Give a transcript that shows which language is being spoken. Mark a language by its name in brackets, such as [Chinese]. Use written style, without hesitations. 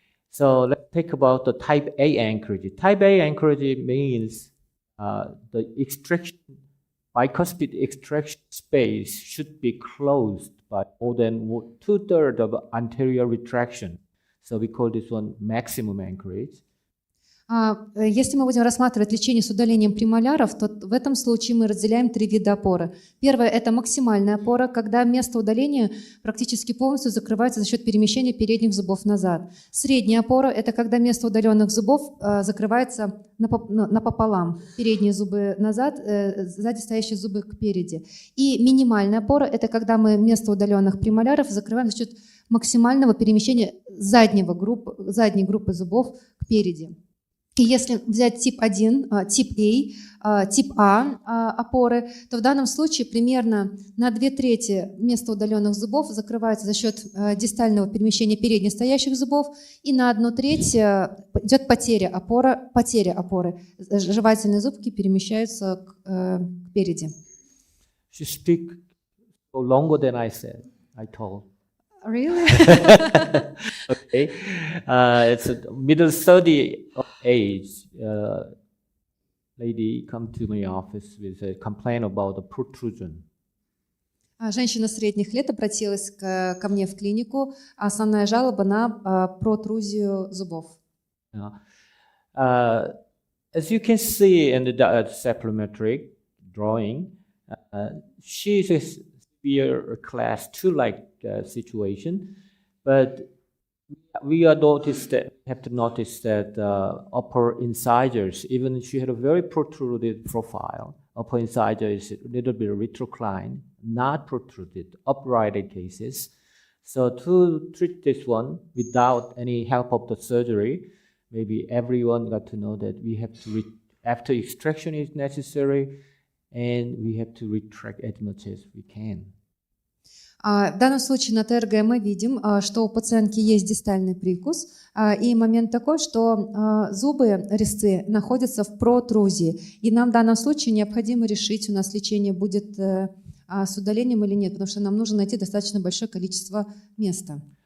[English] So let's think about the type A anchorage. Type A anchorage means the extraction, bicuspid extraction space should be closed by more than 2/3 of anterior retraction. So we call this one maximum anchorage. [Russian] Если мы будем рассматривать лечение с удалением премоляров, то в этом случае мы разделяем три вида опоры. Первое – это максимальная опора, когда место удаления практически полностью закрывается за счет перемещения передних зубов назад. Средняя опора – это когда место удаленных зубов закрывается напополам. Передние зубы назад, сзади стоящие зубы кпереди. И минимальная опора – это когда мы место удаленных премоляров закрываем за счет максимального перемещения задней группы зубов кпереди. И если взять тип 1, тип А, тип А опоры, то в данном случае примерно на 2/3 места удаленных зубов закрывается за счет дистального перемещения передних стоящих зубов, и на 1/3 идет потеря опоры. Жевательные зубки перемещаются кпереди. [English] She speak longer than I told. Really? Okay. It's a middle 30 of age. Lady come to my office with a complaint about the protrusion. [Russian] Женщина средних лет обратилась ко мне в клинику. Основная жалоба на протрузию зубов. [English] As you can see in the supplementary drawing, she is a severe class 2-like situation, but we have to notice that upper incisors, even she had a very protruded profile, upper incisor is a little bit retroclined, not protruded, uprighted cases. So to treat this one without any help of the surgery, maybe everyone got to know that we have to, after extraction is necessary, and we have to retract as much as we can. [Russian] В данном случае на ТРГ мы видим, что у пациентки есть дистальный прикус, и момент такой, что зубы, резцы находятся в протрузии, и нам в данном случае необходимо решить, у нас лечение будет с удалением или нет, потому что нам нужно найти достаточно большое количество места.